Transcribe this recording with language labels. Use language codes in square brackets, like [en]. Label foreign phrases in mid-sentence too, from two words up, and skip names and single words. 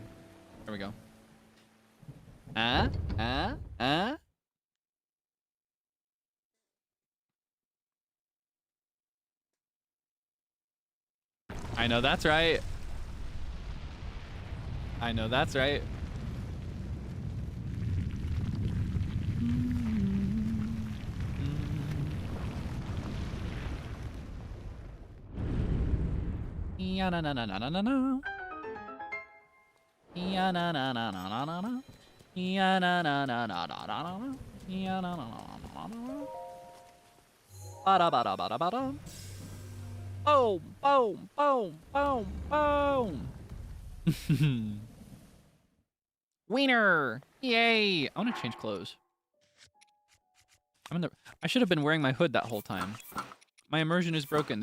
[en] There we go. I know that's right. I know that's right. Ya na na na na na na na. Ya na na na na na na na. Ya na na na na na na na. Ya na na na na na na. Ba da ba da ba da ba da. Boom! Boom! Boom! Boom! Boom! Wiener! Yay! I want to change clothes. I should have been wearing my hood that whole time. My immersion is broken.